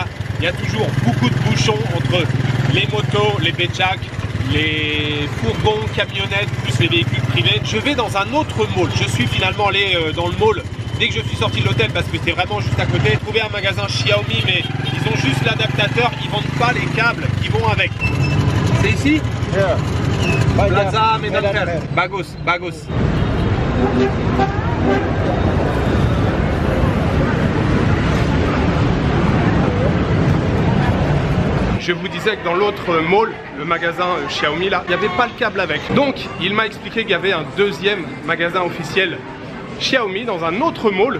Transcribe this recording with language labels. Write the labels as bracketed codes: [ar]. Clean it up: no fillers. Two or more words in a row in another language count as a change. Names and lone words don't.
[fr] Il y a toujours beaucoup de bouchons entre les motos, les becak, les fourgons, camionnettes, plus les véhicules privés. Je vais dans un autre mall. Je suis finalement allé dans le mall dès que je suis sorti de l'hôtel parce que c'est vraiment juste à côté. J'ai trouvé un magasin Xiaomi, mais ils ont juste l'adaptateur. Ils vendent pas les câbles qui vont avec. C'est ici? [en] Yeah. [id] Plaza Medan. Bagus, bagus. [fr] Je vous disais que dans l'autre mall, le magasin Xiaomi là, il n'y avait pas le câble avec. Donc il m'a expliqué qu'il y avait un deuxième magasin officiel Xiaomi dans un autre mall.